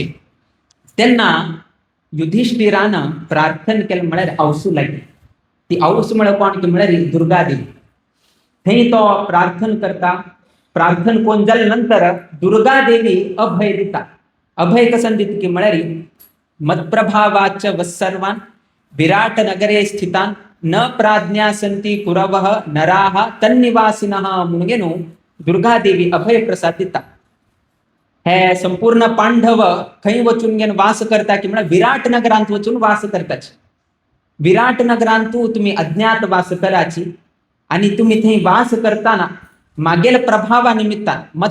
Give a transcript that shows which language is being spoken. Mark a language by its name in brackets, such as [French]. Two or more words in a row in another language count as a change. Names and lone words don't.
[Konkani] तेन्ना युधिष्ठिरान प्रार्थना केलें म्हळ्यार आवसू लागली. ती आवस म्हळ्यार कोण की म्हळ्यार दुर्गा देवी. थंय तो प्रार्थना करता. प्रार्थना कोण जाल्या नंतर दुर्गा देवी अभय दिता. अभय कसन दिता की म्हळ्यार [Sanskrit] मत्प्रभावाच वत्सर्वान विराट नगरे स्थितान न प्राज्ञा संती कुरवः नराः तन्निवासिनः [Konkani] म्हणून दुर्गा देवी अभय प्रसाद दिता. हे संपूर्ण पांडव खंय वचून घेन वास करता की म्हणा विराट नगरांत वचून वास करताची. विराट नगरांतू तुम्ही अज्ञात वास कराची आणि तुम्ही थंय वास करताना मागेल प्रभावा निमित्तान मत